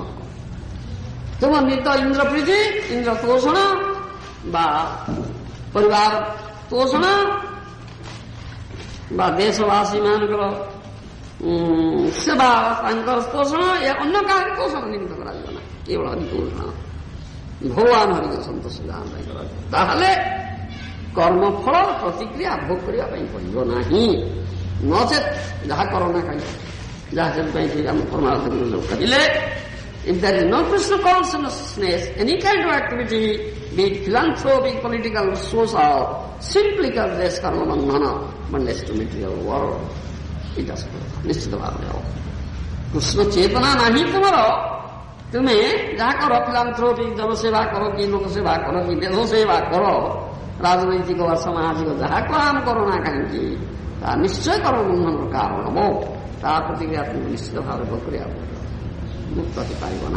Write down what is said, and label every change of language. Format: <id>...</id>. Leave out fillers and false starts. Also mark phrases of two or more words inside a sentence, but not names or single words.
<or>ତୁମ ନିତ ଇନ୍ଦ୍ର ପ୍ରୀତି, ଇନ୍ଦ୍ର ତୋଷଣ ବା ପରିବାର ତୋଷଣ ବା ଦେଶବାସୀ ମାନଙ୍କର ସେବା, ତାଙ୍କର ତୋଷଣ, ଏ ଅନ୍ୟ କାହାକୁ ତୋଷଣ ନିମିତ୍ତ କରାଯିବ ନା, କେବଳ ହରିତୋଷଣ ଭଗବାନ ହରିଙ୍କ ସନ୍ତୋଷ ଦାନ ପାଇଁ କରାଯିବ। ତାହେଲେ କର୍ମଫଳ ପ୍ରତିକ୍ରିୟା ଭୋଗ କରିବା ପାଇଁ ପଡ଼ିବ ନାହିଁ। ନଚେତ୍ ଯାହା କର ନା କାହିଁକି, ଯାହା ସେଥିପାଇଁ ଆମ ପରମାର୍ଥ ଗୁରୁ ଯୋଉ କହିଲେ,</or> <en>if there is no Krishna consciousness, any kind of activity, be it philanthropic, political, social, simply because there is</en> <or>କର୍ମ ବନ୍ଧନ,</or> <en>bondage to material world, it has</en> <or>ନିଶ୍ଚିତ ଭାବରେ ହବ। କୃଷ୍ଣ ଚେତନା ନାହିଁ ତୁମର, ତୁମେ ଯାହା କର, ଫିଲାନ୍ଥ୍ରୋପିକ ଜନସେବା କର କି ଲୋକ ସେବା କର କି ଦେଶ ସେବା କର, ରାଜନୈତିକ ବା ସାମାଜିକ ଯାହା କାମ କର ନା କାହିଁକି, ତାହା ନିଶ୍ଚୟ କର୍ମବନ୍ଧନର କାରଣ ହବ। ତାହା ପ୍ରତିକ୍ରିୟା ତୁମକୁ ନିଶ୍ଚିତ ଭାବରେ ଭୋଗ କରିବାକୁ ମୁକ୍ତ ହେଇପାରିବ ନା।</or>